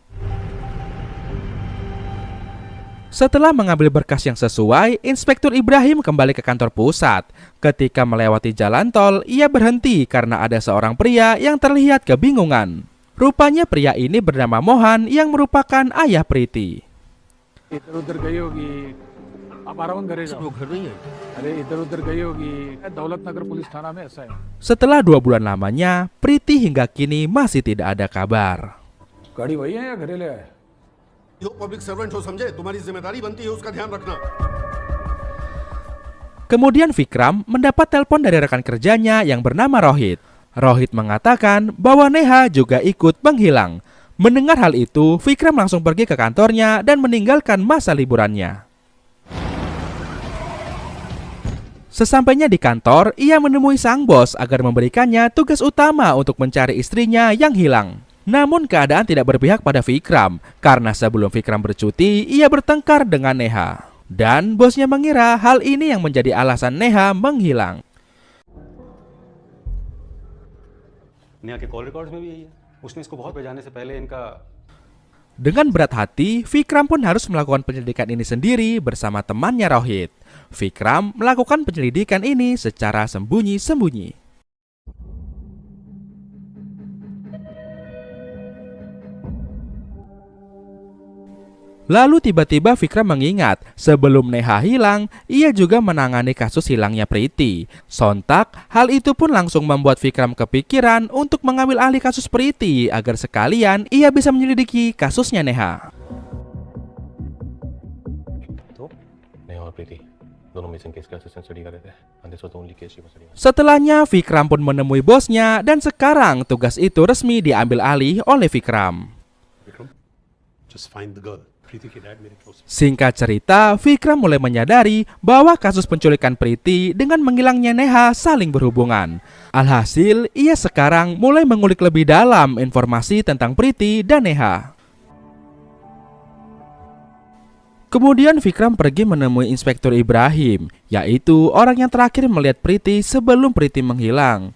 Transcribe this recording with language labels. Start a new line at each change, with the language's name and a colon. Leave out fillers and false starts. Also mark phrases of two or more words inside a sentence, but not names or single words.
Indonesian: Setelah mengambil berkas yang sesuai, Inspektur Ibrahim kembali ke kantor pusat. Ketika melewati jalan tol, ia berhenti karena ada seorang pria yang terlihat kebingungan. Rupanya pria ini bernama Mohan yang merupakan ayah Priti.
Hindi: इधर-उधर गई होगी. आप आराम करे जाओ. अरे इधर-उधर गई होगी. दौलतनगर पुलिस थाना में ऐसा है.
Indonesian: Setelah 2 bulan lamanya, Priti hingga kini masih tidak ada kabar.
Hindi: गाड़ी वही है या घरे ले आए? जो
English: public servant
Hindi: हो समझे, तुम्हारी जिम्मेदारी बनती है उसका ध्यान रखना.
Indonesian: Kemudian Vikram mendapat telepon dari rekan kerjanya yang bernama Rohit. Rohit mengatakan bahwa Neha juga ikut menghilang. Mendengar hal itu, Vikram langsung pergi ke kantornya dan meninggalkan masa liburannya. Sesampainya di kantor, ia menemui sang bos agar memberikannya tugas utama untuk mencari istrinya yang hilang. Namun keadaan tidak berpihak pada Vikram, karena sebelum Vikram bercuti, ia bertengkar dengan Neha. Dan bosnya mengira hal ini yang menjadi alasan Neha menghilang.
Hindi: नेहा के
English: call records
Hindi: में भी यही है उसने इसको बहुत बजाने से पहले इनका
Indonesian: Dengan berat hati, Vikram pun harus melakukan penyelidikan ini sendiri bersama temannya Rohit. Vikram melakukan penyelidikan ini secara sembunyi-sembunyi. Lalu tiba-tiba Vikram mengingat, sebelum Neha hilang, ia juga menangani kasus hilangnya Priti. Sontak, hal itu pun langsung membuat Vikram kepikiran untuk mengambil alih kasus Priti agar sekalian ia bisa menyelidiki kasusnya Neha.
Hindi: तो नेहा और प्रीति दोनों
English: missing case
Hindi: का
English: assistant study
Hindi: कर रहे थे
English: and this was the only case she was studying.
Indonesian: Setelahnya, Vikram pun menemui bosnya dan sekarang tugas itu resmi diambil alih oleh Vikram.
Hindi: विक्रम,
English: just find the girl.
Hindi: प्रीति की डैड मेरे क्लोज।
Indonesian: Singkat cerita, Vikram mulai menyadari bahwa kasus penculikan Priti dengan menghilangnya Neha saling berhubungan. Alhasil, ia sekarang mulai mengulik lebih dalam informasi tentang Priti dan Neha. Kemudian Vikram pergi menemui Inspektur Ibrahim, yaitu orang yang terakhir melihat Priti sebelum Priti menghilang.